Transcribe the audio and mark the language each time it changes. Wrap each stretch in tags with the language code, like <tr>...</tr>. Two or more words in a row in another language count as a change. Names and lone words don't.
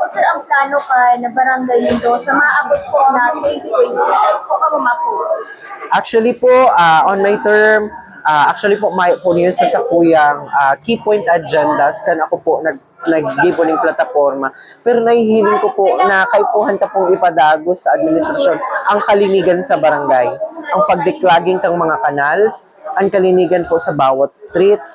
<bik>sir ang plano ka na barangay nito sa maabot po na 2026 ay po ka mapo? Actually po,</bik> <en>on my term,</en> <bik>actually po may po niyo sa sakuyang</bik> <en>key point agendas</en> <bik>kan ako po nag-give ng plataforma. Pero nahihiling ko po na kaipuhan ta pong ipadagos sa administrasyon ang kalinigan sa barangay. Ang pagdiklaging kang mga canals, ang kalinigan po sa bawat streets.</bik>